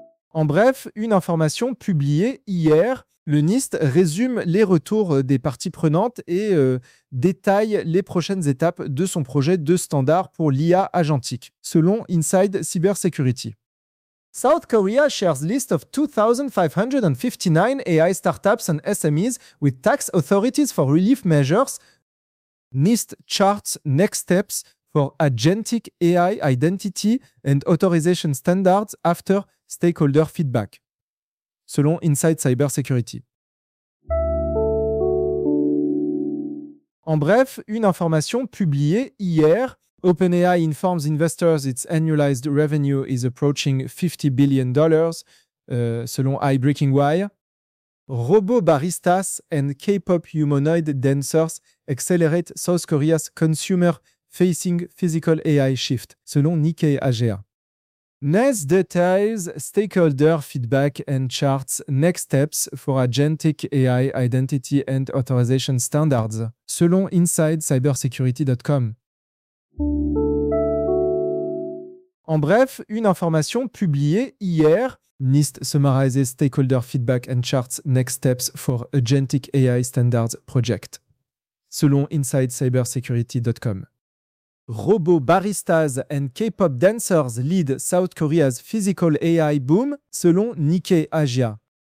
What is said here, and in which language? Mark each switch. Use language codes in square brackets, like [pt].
[fr] En bref, une information publiée hier. Le NIST résume les retours des parties prenantes et détaille les prochaines étapes de son projet de standard pour l'IA agentique, selon Inside Cybersecurity. [en] South Korea shares list of 2,559 AI startups and SMEs with tax authorities for relief measures. NIST charts next steps for agentic AI identity and authorization standards after stakeholder feedback, [fr] selon [en] Inside Cybersecurity. [fr] En bref, une information publiée hier. [en] OpenAI informs investors its annualized revenue is approaching $50 billion, [fr] selon [en] iBreaking Wire. Robot baristas and K-pop humanoid dancers accelerate South Korea's consumer-facing physical AI shift, [fr] selon [en] Nikkei Asia. NES details stakeholder feedback and charts next steps for agentic AI identity and authorization standards, [fr] selon [en] InsideCybersecurity.com. [fr] En bref, une information publiée hier. [en] NIST summarizes stakeholder feedback and charts next steps for agentic AI standards project. [fr] Selon [en] InsideCybersecurity.com. Robot baristas and K-pop dancers lead South Korea's physical AI boom, [fr] selon [en] Nikkei Asia.